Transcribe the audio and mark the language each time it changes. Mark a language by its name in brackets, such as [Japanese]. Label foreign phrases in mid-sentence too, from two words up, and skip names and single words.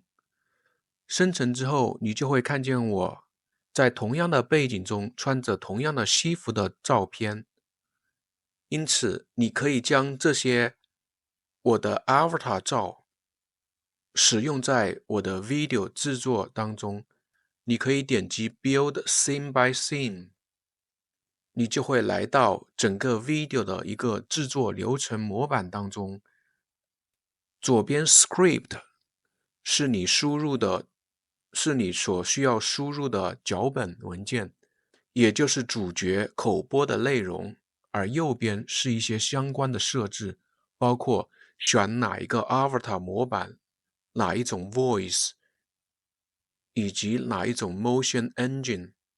[Chinese] 生成之後，你就會看見我在同樣的背景中穿着同樣的西服的照片。因此，你可以將這些我的 avatar 照使用在我的 video 製作當中。你可以點擊 [English] Build Scene by Scene。 [Chinese] 你就會來到整個 video 的一個製作流程模板當中。左邊 script 是你所需要輸入的腳本文件，也就是主角口播的內容，而右邊是一些相關的設置，包括選哪一個 avatar 模板，哪一種 voice， 以及哪一種 [English] motion engine。